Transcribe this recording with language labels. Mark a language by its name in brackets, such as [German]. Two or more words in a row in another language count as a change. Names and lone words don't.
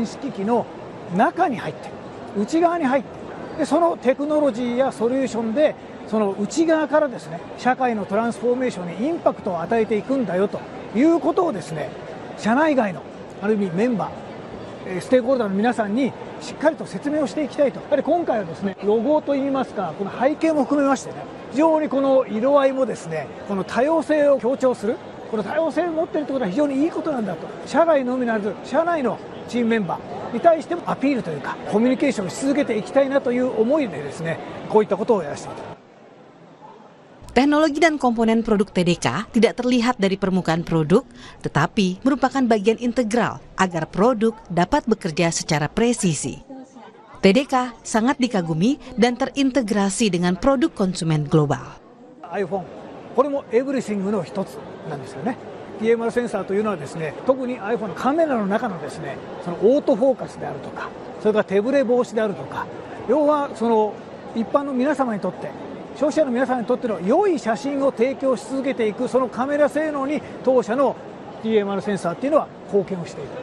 [Japanese] 子機器の中に入って、内側に入って、でそのテクノロジーやソリューションでその内側からですね、社会のトランスフォーメーションにインパクトを与えていくんだよということをですね、社内外のある意味メンバー、ステークホルダーの皆さんにしっかりと説明をしていきたいと。やはり今回はですね、ロゴといいますか、この背景も含めましてね、非常にこの色合いもですね、この多様性を強調する、この多様性を持っているということは非常にいいことなんだと。社外のみならず、社内のチームメンバーに対してもアピールというか、コミュニケーションをし続けていきたいなという思いでですね、こういったことをやらせていただきます。 [Indonesian] Teknologi dan komponen produk TDK tidak terlihat dari permukaan produk, tetapi merupakan bagian integral agar produk dapat bekerja secara presisi. TDK sangat dikagumi dan terintegrasi dengan produk konsumen global. [Japanese] iPhone、これもエブリシングの一つなんですよね。TMR センサーというのはですね、特に iPhone のカメラの中のですね、そのオートフォーカスであるとか、それから手ぶれ防止であるとか、要はその一般の皆様にとって、消費者の皆さんにとっての良い写真を提供し続けていく、そのカメラ性能に当社の TMR センサーっていうのは貢献をしている。